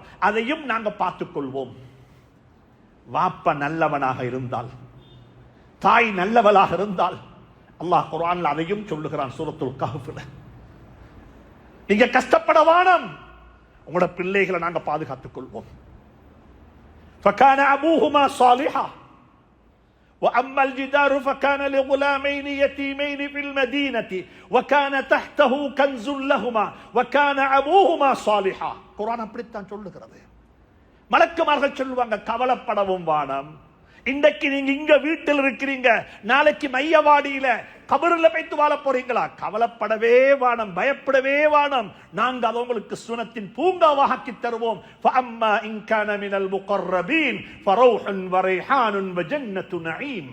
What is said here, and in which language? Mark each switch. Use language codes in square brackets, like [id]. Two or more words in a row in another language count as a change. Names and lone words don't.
[ta] அதையும் நாங்க பார்த்துக் கொள்வோம். வாப்ப நல்லவனாக இருந்தால், தாய் நல்லவளாக இருந்தால், அல்லாஹ் குர்ஆன்ல அதையும் சொல்லுகிறான் சூரத்துல் கஹ்ஃப்ல. நீங்க கஷ்டப்பட வேணும். உங்களோட பிள்ளைகளை நாங்க பாதுகாத்துக் கொள்வோம். [ar] فكان أبوهما صالحا وأما الجدار فكان لغلامين يتيمين في المدينة وكان تحته كنز لهما وكان أبوهما صالحا. [ta] குர்ஆன் அப்படித்தான் சொல்லுகிறது. மலக்குமார்கள் சொல்லுவாங்க கவலைப்படவும் வானம். இன்றைக்கு நீங்க இங்க வீட்டில் இருக்கிறீங்க, நாளைக்கு மையவாடியில கபரில் வைத்து வாழ போறீங்களா? கவலைப்படவே வானம், பயப்படவே வானம். நாங்க அதை உங்களுக்கு சுனத்தின் பூங்காவாக்கி தருவோம். [ar] فأما إن كان من المقربين فروح وريحان وجنة نعيم.